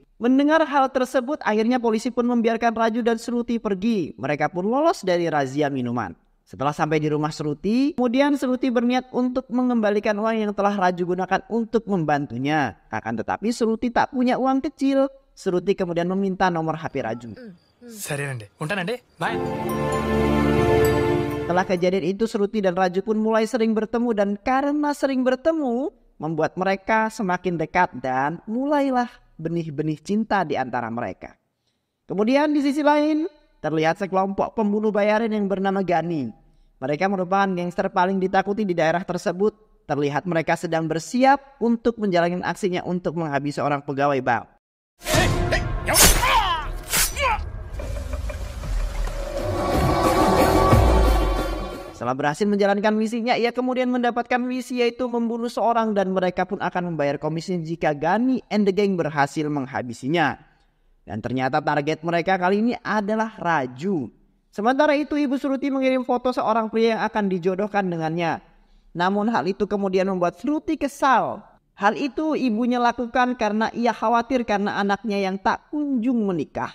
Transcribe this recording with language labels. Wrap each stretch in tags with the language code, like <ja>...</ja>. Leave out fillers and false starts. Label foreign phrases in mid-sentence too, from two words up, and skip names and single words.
<id>Mendengar hal tersebut, akhirnya polisi pun membiarkan Raju dan Seruti pergi. Mereka pun lolos dari razia minuman. Setelah sampai di rumah Seruti, kemudian Seruti berniat untuk mengembalikan uang yang telah Raju gunakan untuk membantunya. Akan tetapi Seruti tak punya uang kecil. Seruti kemudian meminta nomor HP Raju.</id> <te>సరేనండి, ఉంటానండి, బాయ్.</te> <id>Setelah kejadian itu Seruti dan Raju pun mulai sering bertemu dan karena sering bertemu membuat mereka semakin dekat dan mulailah benih-benih cinta di antara mereka. Kemudian di sisi lain terlihat sekelompok pembunuh bayaran yang bernama Gani. Mereka merupakan gangster paling ditakuti di daerah tersebut. Terlihat mereka sedang bersiap untuk menjalankan aksinya untuk menghabisi seorang pegawai bank. Setelah berhasil menjalankan misinya, ia kemudian mendapatkan misi yaitu membunuh seorang dan mereka pun akan membayar komisi jika Gani</id> <en>and the gang</en> <id>berhasil menghabisinya. Dan ternyata target mereka kali ini adalah Raju. Sementara itu Ibu Seruti mengirim foto seorang pria yang akan dijodohkan dengannya. Namun hal itu kemudian membuat Seruti kesal. Hal itu ibunya lakukan karena ia khawatir karena anaknya yang tak kunjung menikah.</id>